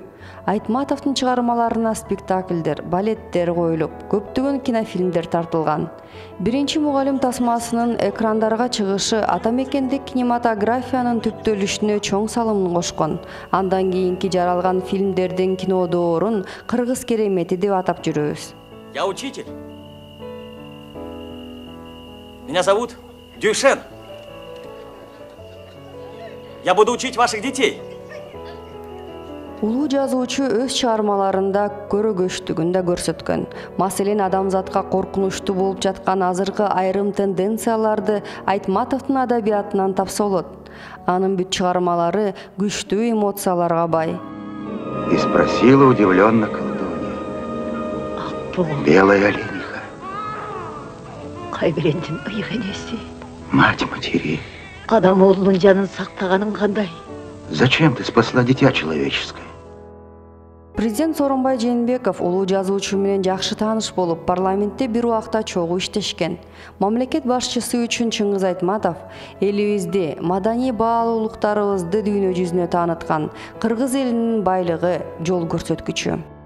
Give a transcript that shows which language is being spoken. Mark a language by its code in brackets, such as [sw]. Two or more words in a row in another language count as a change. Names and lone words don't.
[ky] Айтматовдун чыгармаларына спектакльдер, балеттер коюлуп, көптөгөн кинофильмдер тартылган. Биринчи мугалим тасмасынын экрандарга чыгышы ата мекендик кинематографиянын түптөлүшүнө чоң салымын кошкон. Андан кийинки жаралган фильмдердин кинодоорун кыргыз керемети деп атап жүрөбүз. [ru] Я учитель. Меня зовут Дюшен. Я буду учить ваших детей. [ky] Улуу жазуучу өз чыгармаларында көрөгөчтүгүн да көрсөткөн. Маселен, адамзатка коркунучтуу болуп жаткан азыркы айрым тенденцияларды Айтматовдун адабиятынан тапса болот. Анын бүт чыгармалары күчтүү эмоцияларга бай. [ru] И спросила удивленно колдунья. Белая олениха. [ky] Кайбирендин ыйык энеси. [ru] Мать матери. [ky] Адам оğlunun жанын сактаганың кандай? [ru] Зачем ты спасла дитя человеческое? [ky] Президент Сооронбай Жээнбеков улуу жазуучу менен жакшы тааныш болуп, парламентте бир убакта чогуу иштешкен. Мамлекет башчысы үчүн Чыңгыз Айтматов элибизди, маданий баалуулуктарыбызды дүйнө жүзүнө тааныткан, кыргыз элинин байлыгы, жол көрсөткүчү.